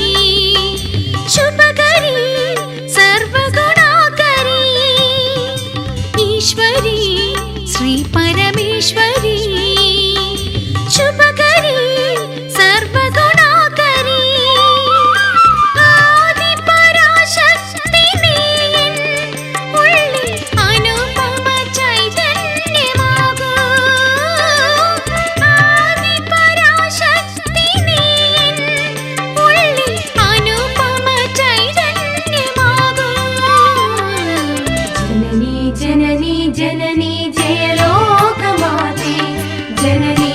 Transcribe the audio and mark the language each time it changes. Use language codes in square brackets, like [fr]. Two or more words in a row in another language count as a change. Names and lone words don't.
[sa] शुभकरी सर्वगुणाकरी ईश्वरी श्री परमेश्वरी शुभकरी सर्वगुणाकरी [ml] आदिपराशक्ति നീയൻ ഉള്ളിൽ അനുപമ ചൈതന്യമാകൂ ആദിപരാശക്തി നീയൻ ഉള്ളിൽ അനുപമ ചൈതന്യമാകൂ [sa] जननी जननी जननी जयलोकमाते जननी